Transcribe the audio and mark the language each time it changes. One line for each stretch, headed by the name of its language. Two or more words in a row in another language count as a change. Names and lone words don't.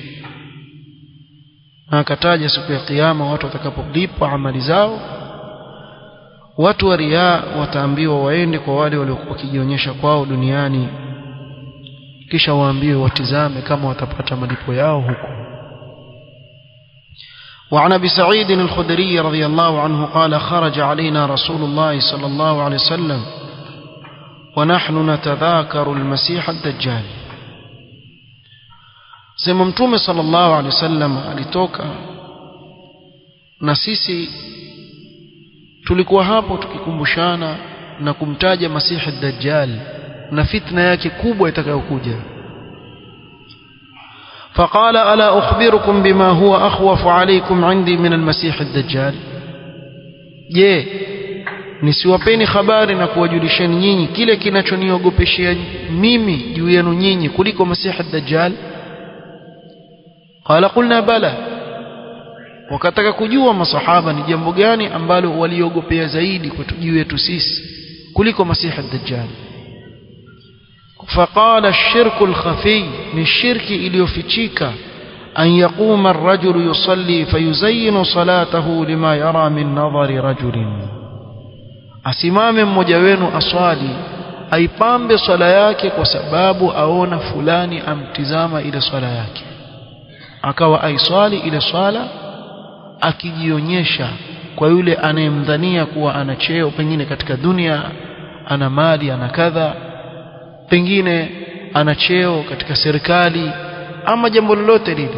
Swahili: Na akataja siku ya kiyama watu watakapolipwa amali zao, watu wa riya wataambiwa waende kwa wale waliokuwa wakijionyesha kwao duniani, kisha waambiwe watizame kama watapata malipo yao huko.
Arabic: وعن أبي سعيد الخدري رضي الله عنه قال خرج علينا رسول الله صلى الله عليه وسلم ونحن نتذاكر المسيح الدجال. سمع متوم صلى الله عليه وسلم
Swahili: alitoka na sisi tulikuwa hapo tukikumbushana na kumtaja Masihi ad-Dajjal na fitna yake kubwa itakayokuja.
Arabic: فقال ألا أخبركم بما هو أخوف عليكم عندي من المسيح الدجال.
Swahili: je, nisiwapeni habari na kuwajulisheni nyinyi kile kinachoniogopeshia mimi juu yenu nyinyi kuliko Masihi ad-Dajjal?
Arabic: قال قلنا بلى.
Swahili: wakataka kujua masahaba ni jambo gani ambalo waliogopea zaidi kwetu juu yetu sisi kuliko Masihi ad-Dajjal.
Arabic: فقال الشرك الخفي,
Swahili: ni shirki iliyofichika,
Arabic: أن يقوم الرجل يصلي فيزين صلاته لما يرى من نظر رجل,
Swahili: asimame mmoja wenu aswali aipambe swala yake kwa sababu aona fulani amtizama ile swala yake, akawa aiswali ile swala akijionyesha kwa yule anayemdhania kuwa ana cheo pengine katika dunia, ana mali, ana kadha, pengine ana cheo katika serikali ama jambo lolote lile.